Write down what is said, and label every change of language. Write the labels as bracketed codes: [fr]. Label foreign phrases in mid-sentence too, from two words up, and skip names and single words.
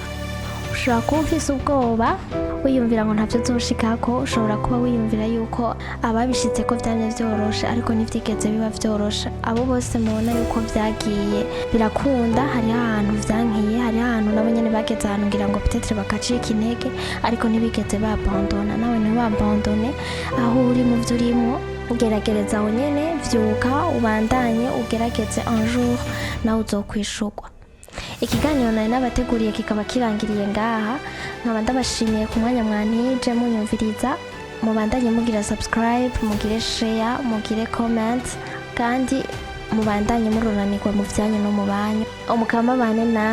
[rn] Ushobora kuba ufise ubwoba wiyumvira ngo ntavyo uzoshikako, ushobora kuba wiyumvira yuko ababishitse ko vyamye vyoroshe, ariko ntivyigeze biba vyoroshe. Abo bose mubona yuko vyagiye birakunda, hari ahantu vyankiye, hari ahantu nabo nyene bageze ahantu ngira ngo peut-être bakacika intege, ariko ntibigeze babandona. Nawe ntibabandone aho uri mu vyo urimwo, ugeragereza aho nyene, vyuka ubandanye, ugerageze [fr] un jour [rn] nawe uzokwishurwa. Ikiganiro nari nabateguriye kikaba kirangiriye ngaha, nkaba ndabashimiye ku mwanya mwantije munyumviriza. Mubandanye mugira subscribe, mugire share, mugire comment, kandi mubandanye mururanirwa mu vyanyu no mu banyu.